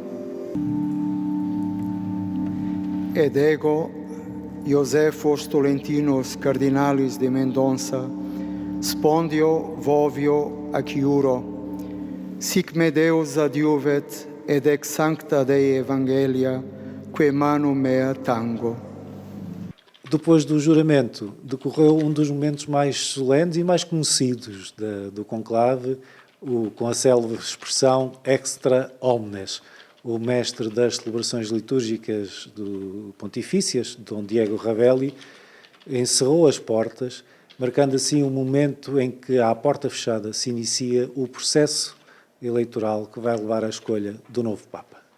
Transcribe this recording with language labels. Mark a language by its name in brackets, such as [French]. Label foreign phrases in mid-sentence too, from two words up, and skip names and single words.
[Latin] Ed ego, Iosephos Tolentinos cardinalis de Mendonça, spondio vovio ac iuro, sic me Deus adiuvet ed ex Sancta Dei Evangelia, quae manum mea tango. [Portuguese] Depois do juramento, decorreu um dos momentos mais solenes e mais conhecidos do conclave, com a célebre expressão [Latin] extra omnes. [Portuguese] O mestre das celebrações litúrgicas pontifícias, Dom Diego Ravelli, encerrou as portas, marcando assim um momento em que, à porta fechada, se inicia o processo eleitoral que vai levar à escolha do novo Papa.